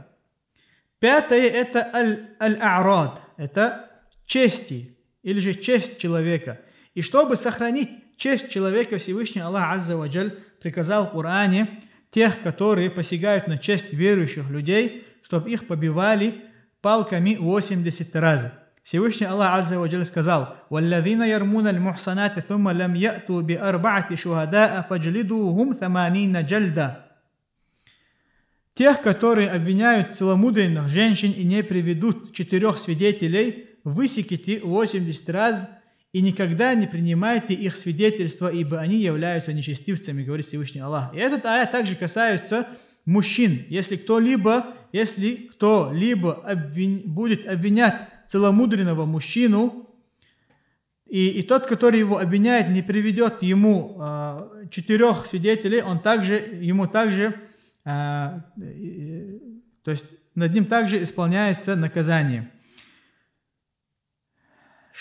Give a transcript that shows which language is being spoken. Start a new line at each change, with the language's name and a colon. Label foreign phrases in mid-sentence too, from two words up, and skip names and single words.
Russian: Пятое – это аль-а'рад, это чести, или же честь человека. И чтобы сохранить честь человека, Всевышний Аллах
Arabic: عز وجل
Russian: приказал в Коране тех, которые посягают на честь верующих людей, чтобы их побивали палками 80 раз.
Arabic: Всевышний Аллах عز وجل сказал: «والذين يرمون المحصنات ثم لم يأتوا بأربعة شهداء فاجلدوهم ثمانين جلدة».
Russian: Тех, которые обвиняют целомудренных женщин и не приведут 4 свидетелей, высеките 80 раз и никогда не принимайте их свидетельства, ибо они являются нечестивцами, говорит Всевышний Аллах. И этот аят также касается мужчин. Если кто-либо будет обвинять целомудренного мужчину, и тот, который его обвиняет, не приведет ему 4 свидетелей, то есть над ним также исполняется наказание.